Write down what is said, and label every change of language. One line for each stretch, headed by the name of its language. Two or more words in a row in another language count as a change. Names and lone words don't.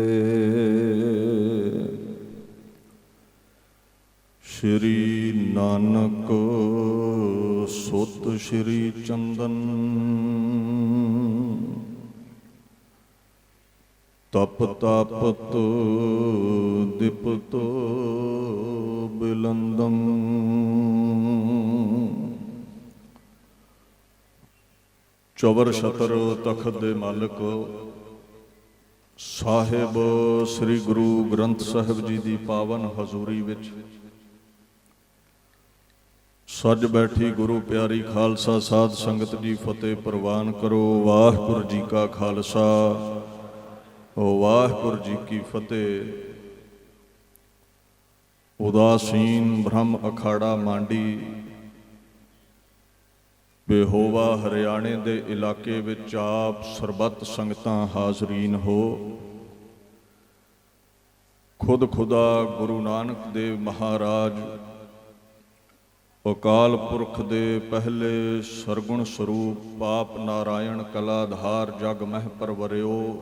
Punjabi: ਸ੍ਰੀ ਨਾਨਕ ਸੁਤ ਸ੍ਰੀ ਚੰਦਨ, ਤਪ ਤਾਪਤ ਦਿਪਤ ਬਿਲੰਦਮ। ਚੌਰ ਛਤਰ ਤਖਤ ਦੇ ਮਾਲਿਕ ਸਾਹਿਬ ਸ੍ਰੀ ਗੁਰੂ ਗ੍ਰੰਥ ਸਾਹਿਬ ਜੀ ਕੀ ਪਾਵਨ ਹਜ਼ੂਰੀ ਵਿਚ ਸਜ ਬੈਠੀ ਗੁਰੂ ਪਿਆਰੀ ਖਾਲਸਾ ਸਾਧ ਸੰਗਤ ਜੀ ਫਤਿਹ ਪਰਵਾਨ ਕਰੋ। ਵਾਹਿਗੁਰੂ ਜੀ ਕਾ ਖਾਲਸਾ ਵਾਹਿਗੁਰੂ ਜੀ ਕੀ ਫਤਿਹ। ਉਦਾਸੀਨ ਬ੍ਰਹਮ ਅਖਾੜਾ ਮਾਂਡੀ ਬੇਹੋਵਾ ਹਰਿਆਣੇ ਦੇ ਇਲਾਕੇ ਵਿਚ ਆਪ ਸਰਬੱਤ ਸੰਗਤਾਂ ਹਾਜ਼ਰੀਨ ਹੋ। ਖੁਦ ਖੁਦਾ ਗੁਰੂ ਨਾਨਕ ਦੇਵ ਮਹਾਰਾਜ ਅਕਾਲ ਪੁਰਖ ਦੇ ਪਹਿਲੇ ਸਰਗੁਣ ਸਰੂਪ ਪਾਪ ਨਾਰਾਇਣ ਕਲਾਧਾਰ ਜਗ ਮਹ ਪਰਵਰਿਓ।